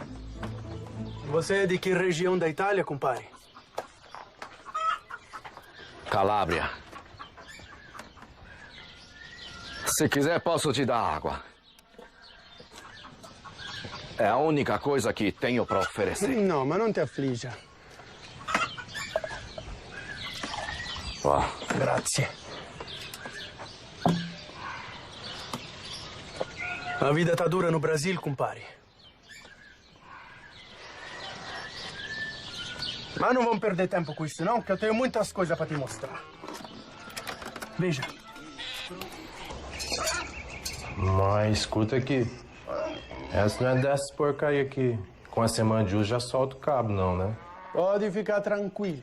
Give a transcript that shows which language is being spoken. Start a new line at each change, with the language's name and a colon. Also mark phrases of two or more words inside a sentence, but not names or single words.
Portuguese: Você é de que região da Itália, compadre? Calábria. Se quiser, posso te dar água. É a única coisa que tenho para oferecer.
Italian: No, ma non ti affliggia.
Portuguese: Ó,
Italian: Grazie.
Portuguese: A vida tá dura no Brasil, compare. Ma non vamos perder tempo com isso, não, que eu tenho muitas coisas para te mostrar. Veja. Mas escuta aqui. Essa não é dessas porcaria aqui. Com a semana de uso já solta o cabo, não, né? Pode ficar tranquilo.